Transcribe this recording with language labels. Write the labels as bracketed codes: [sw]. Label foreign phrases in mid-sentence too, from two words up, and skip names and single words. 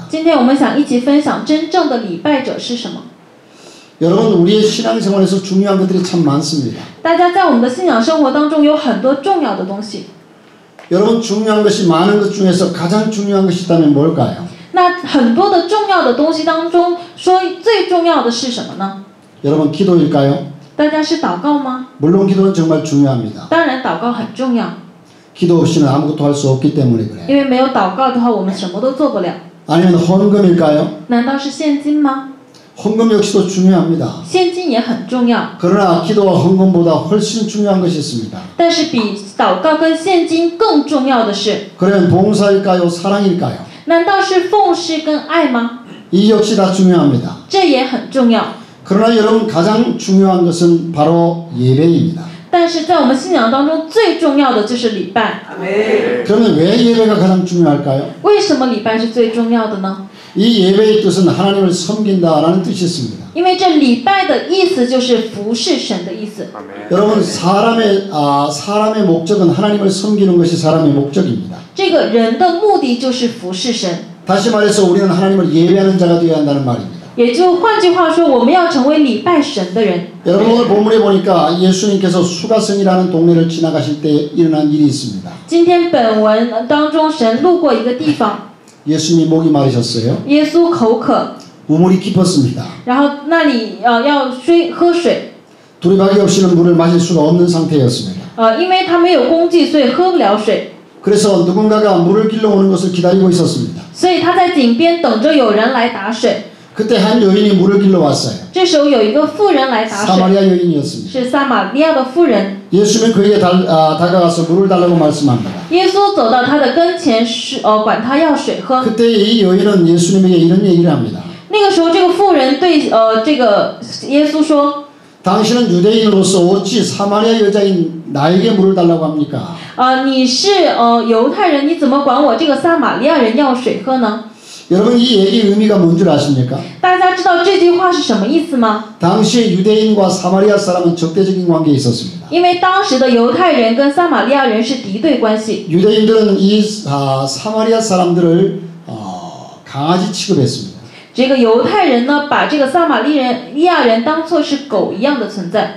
[zh] 今天我们想一起分享真正的礼拜者是什么。 [ko] 여러분, 우리의 신앙생활에서 중요한 것들이 참 많습니다. [zh] 大家在我们的信仰生活当中有很多重要的东西。 [ko] 여러분, 중요한 것이 많은 것 중에서 가장 중요한 것이 있다면 뭘까요? [zh] 那很多的重要的东西当中，说最重要的是什么呢？ [ko] 여러분, 기도일까요? [zh] 大家是祷告吗？ [ko] 물론 기도는 정말 중요합니다. [zh] 当然，祷告很重要， [ko] 기도 없이는 아무것도 할 수 없기 때문에 그래요. [zh] 因为没有祷告的话，我们什么都做不了。 [ko] 아니면 헌금일까요? [zh] 难道是现金吗？ [ko] 헌금 역시도 중요합니다. [zh] 现金也很重要， [ko] 그러나 기도와 헌금보다 훨씬 중요한 것이 있습니다. [zh] 但是比祷告跟现金更重要的是， [ko] 그러면 봉사일까요? 사랑일까요? [zh] 难道是奉仕跟爱吗？ [ko] 이 역시 다 중요합니다. [zh] 这也很重要。 [ko] 그러나 여러분, 가장 중요한 것은 바로 예배입니다. [zh] 但是在我们信仰当中，最重要的就是礼拜。 [ko] 그러면 왜 예배가 가장 중요할까요? [zh] 为什么礼拜是最重要的呢？ [ko] 이 예배의 뜻은 하나님을 섬긴다라는 뜻이 있습니다. [zh] 因为这礼拜的意思就是服侍神的意思。 [ko] 여러분, 사람의 목적은 하나님을 섬기는 것이 사람의 목적입니다. [zh] 这个人的目的就是服侍神， [ko] 다시 말해서 우리는 하나님을 예배하는 자가 되어야 한다는 말입니다. [zh] 也就换句话说，我们要成为礼拜神的人。 [ko] 여러분, 오늘 본문에 보니까 예수님께서 수가성이라는 동네를 지나가실 때 일어난 일이 있습니다. [zh] 今天本文当中，神路过一个地方， [ko] 예수님이 목이 마르셨어요. [zh] 耶稣口渴， [ko] 우물이 깊었습니다. [zh] 然后那里要喝水， [ko] 두리박이 없이는 물을 마실 수가 없는 상태였습니다. [zh] 因为他没有工具，所以喝不了水， [ko] 그래서 누군가가 물을 길러 오는 것을 기다리고 있었습니다. [zh] 所以他在井边等着有人来打水。 [ko] 그때 한 여인이 물을 길러 왔어요. [zh] 这时候有一个妇人来打水， [ko] 사마리아 여인이었습니다. [zh] 是撒玛利亚的妇人。 [ko] 예수님은 그에게 다가가서 물을 달라고 말씀합니다. [zh] 耶稣走到他的跟前，管他要水喝。 [ko] 그때 이 여인은 예수님에게 이런 얘기를 합니다. [zh] 那个时候，这个妇人对这个耶稣说： [ko] 당신은 유대인으로서 어찌 사마리아 여자인 나에게 물을 달라고 합니까? [zh] 你是犹太人，你怎么管我这个撒玛利亚人要水喝呢？ [ko] 여러분, 이 얘기의 의미가 뭔 줄 아십니까? [zh] 大家知道这句话是什么意思吗？ [ko] 당시에 유대인과 사마리아 사람은 적대적인 관계에 있었습니다. [zh] 因为当时的犹太人跟撒玛利亚人是敌对关系， [ko] 유대인들은 이 사마리아 사람들을 강아지 취급했습니다. [zh] 这个犹太人呢，把这个撒玛利亚人当作是狗一样的存在。